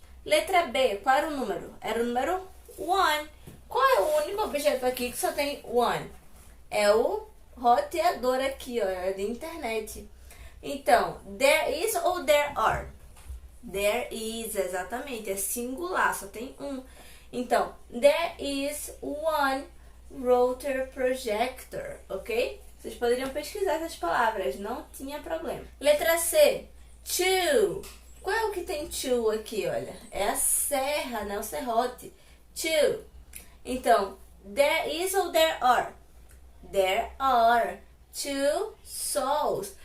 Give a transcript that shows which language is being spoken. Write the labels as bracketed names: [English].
[Portuguese] Letra B, qual era o número? Era o número 1. Qual é o único objeto aqui que só tem 1? É o roteador aqui, ó, é de internet. Então, there is ou there are? There is, exatamente, é singular, só tem um. [English] Então, there is one router projector, ok? [Portuguese] Vocês poderiam pesquisar essas palavras, não tinha problema. Letra C, two. Qual é o que tem two aqui, olha? É a serra, né? O serrote. Two. Então, there is ou there are? [English] There are two saws.